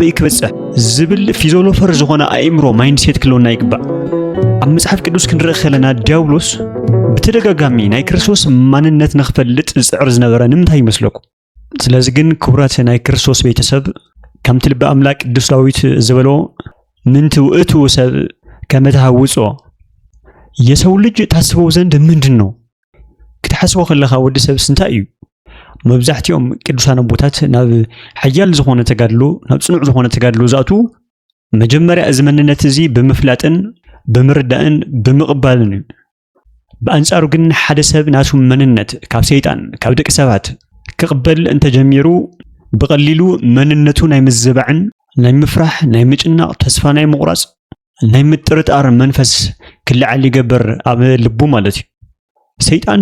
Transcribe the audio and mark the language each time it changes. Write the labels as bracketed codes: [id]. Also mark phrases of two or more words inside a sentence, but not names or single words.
[ti] ኣበይ ክበጽሕ ዝብል ፊዞሎፈር ዝኾነ ኣእምሮ ማይንድሴት ክህልወና ይግባእ። ኣብ መጽሓፍ ቅዱስ ክንርኢ ከለና ዲያብሎስ ብተደጋጋሚ ናይ ክርስቶስ ማንነት ንኽፈልጥ ዝፅዕር ዝነበረ ንምንታይ ይመስለኩም? ስለዚ ግን ክቡራት ናይ ክርስቶስ ቤተሰብ ከምቲ ልበ ኣምላክ ቅዱስ ዳዊት ዝበሎ [gez] ምንቲ ውእቱ ሰብ ከመ ተሃውፆ [am] የሰው ልጅ ታስበው ዘንድ ምንድን ነው? [ti] ክትሓስቦ ከለኻ ወዲ ሰብስ እንታይ እዩ? መብዛሕትኦም ቅዱሳን ኣቦታት ናብ ሓያል ዝኾነ ተጋድሎ ናብ ጽኑዕ ዝኾነ ተጋድሎ ዝኣቱ መጀመርያ እዚ መንነት እዚ ብምፍላጥን ብምርዳእን ብምቕባልን እዩ። ብኣንጻሩ ግን ሓደ ሰብ ናቱ መንነት ካብ ሰይጣን ካብ ደቂ ሰባት ክቕበል እንተጀሚሩ ብቐሊሉ መንነቱ ናይ ምዝባዕን ናይ ምፍራሕ ናይ ምጭናቕ ተስፋ ናይ ምቑራጽ ናይ ምጥርጣር መንፈስ ክለዓል ይገብር ኣብ ልቡ ማለት እዩ። ሰይጣን